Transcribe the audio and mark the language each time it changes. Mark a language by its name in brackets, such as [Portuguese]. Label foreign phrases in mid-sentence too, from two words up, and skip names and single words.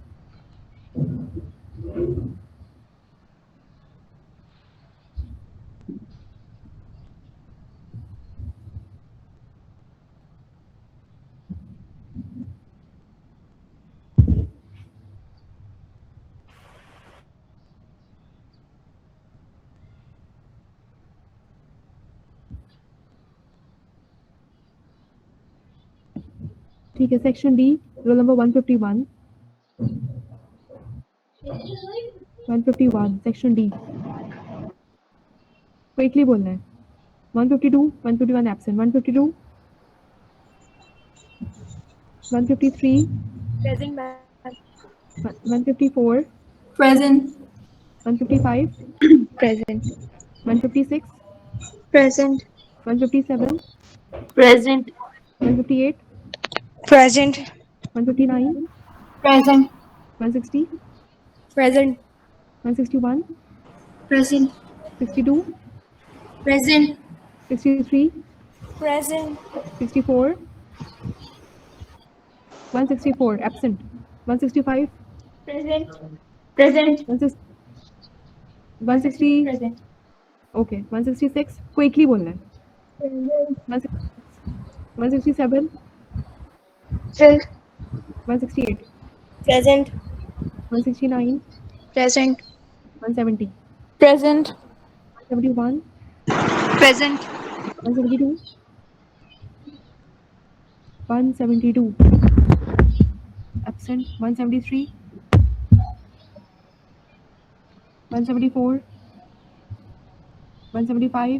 [Hindi] ठीक है, [English] section D, roll number [Hindi] 151. [English] 151 section D. [Hindi] क्विकली बोलना है. 152, 151 एब्सेंट, 152, 153, [English] Present, ma'am. 154, Present. 155, Present. 156, Present. 157, Present. 158, Present. 159, Present. 160, Present. 161, Present. 62, Present. 63, Present. 64, 164 absent, 165, Present. Present. 160, Present. [Hindi] okay, 166 क्विकली बोलना है. 167, [English] Present. 168, Present. 169, Present. 170, Present. 171, Present. 172, 172 absent, 173, 174, 175,